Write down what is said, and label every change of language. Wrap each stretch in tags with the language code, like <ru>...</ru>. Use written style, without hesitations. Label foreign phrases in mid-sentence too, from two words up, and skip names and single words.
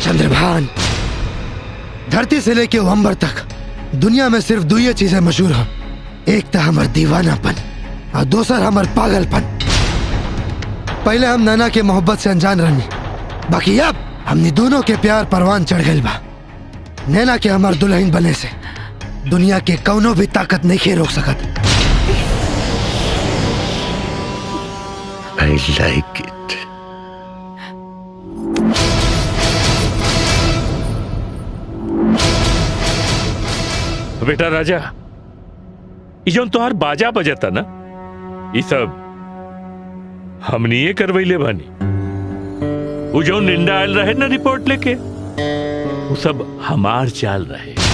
<bho>चंद्रभान, धरती से लेके अंबर तक दुनिया में सिर्फ दो ही चीजें मशहूर हैं, एक तो हमार दीवानापन और दूसर हमार पागलपन। पहले हम नैना के मोहब्बत से अनजान रहनी, बाकी अब हमने दोनों के प्यार परवान चढ़ गई बा। नैना के हमार दुल्हन बने से दुनिया के कौनो भी ताकत नहीं खे रोक सकत।</bho> <en>I like it.</en> <bho>बेटा राजा, ये जो तोहार बाजा बजता ना, ये सब हमनी ये करवैले बानी। वो जो निंदा आयल रहे ना रिपोर्ट लेके, वो सब हमार चाल रहे।</bho>